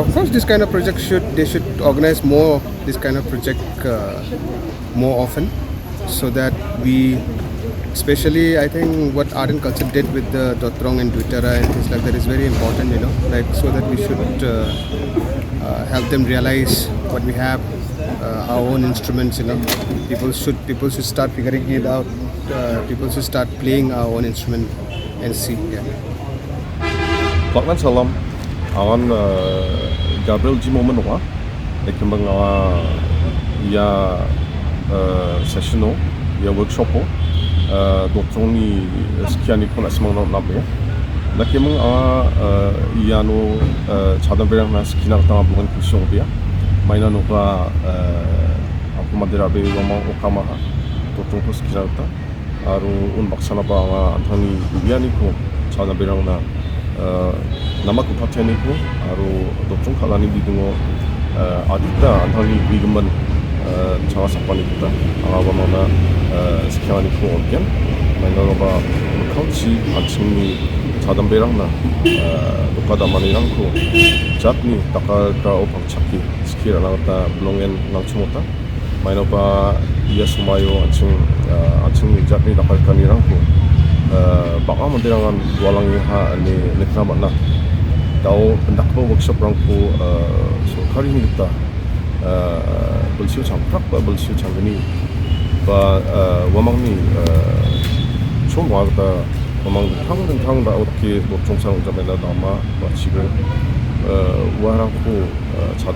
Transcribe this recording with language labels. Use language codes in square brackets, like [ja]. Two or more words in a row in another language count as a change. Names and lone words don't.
[en] Of course, this kind of project should organize more this kind of project more often, so that we, especially I think what art and culture did with the Dotrong and Duitara and things like that is very important, you know, like, so that we should help them realize what we have, our own instruments, you know. People should start figuring it out. People should start playing our own instrument and see. Yeah. [grt] Baklan salam, awan Gabriel G moment wa, ekembang awa ya sessiono, ya workshop o, Dotrong ni sekian ni pun asmang nabe. Nakemang awa ya no cadang berang na sekian tanga bukan kusong dia, mainan oka aku madera be wamang okama Dotrong ko sekian ta, aru un baksana ba awa antani ya ni ko cadang berang na nama ku pateni ko, aru Dotrong kalani bidungo adita antani bigeman cawa sapani kita, awa mana sekian ni ko organ, mainan ba kauci achingi cadang berang na dokada manirang ko jatni takal ka opang chaki sekira nangta blongen nangchumota, mainan ba ia sumayo achingi jatni takal kanirang ko baka mandirangan walang ha ni nekna mana tau pendakbo workshop rangko so kari ni kita belsiu changprak ba belsiu changgani ba wamang ni chom wa kita wamang thang da otki Dotrong sang jamena dama ba chigur warangko chadam